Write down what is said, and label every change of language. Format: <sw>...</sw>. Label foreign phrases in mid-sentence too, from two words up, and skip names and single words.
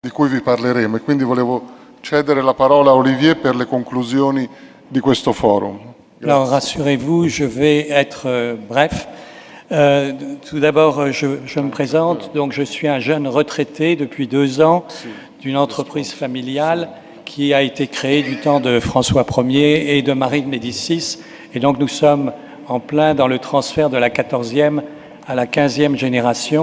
<it>di cui vi parleremo e quindi volevo cedere la parola a Olivier per le conclusioni di questo forum. Grazie.</it> <fr>Alors rassurez-vous, je vais être bref. Tout d'abord, je me présente. Donc, je suis un jeune retraité depuis 2 ans d'une entreprise familiale qui a été créée du temps de François Ier et de Marie de Médicis. Et donc, nous sommes en plein dans le transfert de la 14e à la 15e génération.</fr>